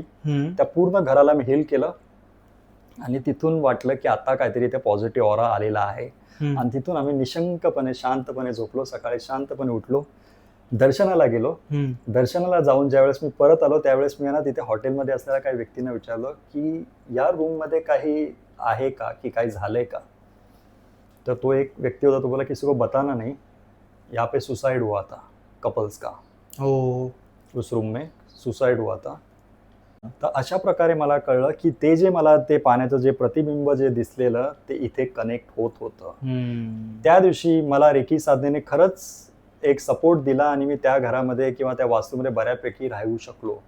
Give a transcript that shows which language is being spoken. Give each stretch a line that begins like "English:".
Marathi: त्या पूर्ण घराला मी हील केलं आणि तिथून वाटलं की आता काहीतरी ते पॉझिटिव्ह ऑरा आलेला आहे. आणि तिथून आम्ही निशंकपणे शांतपणे झोपलो. सकाळी शांतपणे उठलो, दर्शनाला गेलो. दर्शनाला जाऊन ज्यावेळेस मी परत आलो त्यावेळेस मी ना तिथे हॉटेलमध्ये असलेल्या काही व्यक्तींना विचारलं की या रूम मध्ये काही आहे का, की काही झालंय का. तर तो एक व्यक्ती होता, तो बोला
Hindi: किसी को बताना नहीं, यहाँ पे सुसाइड हुआ था कपल्स का. उस रूम में सुसाइड हुआ था.
Marathi: तर अशा प्रकारे मला कळलं की ते जे मला ते पाण्याचं जे प्रतिबिंब जे दिसलेलं ते इथे कनेक्ट होत होतं. त्या दिवशी मला रेकी साधनेने खरंच एक सपोर्ट दिला आणि मी त्या घरामध्ये किंवा त्या वास्तूमध्ये बऱ्यापैकी राहू शकलो.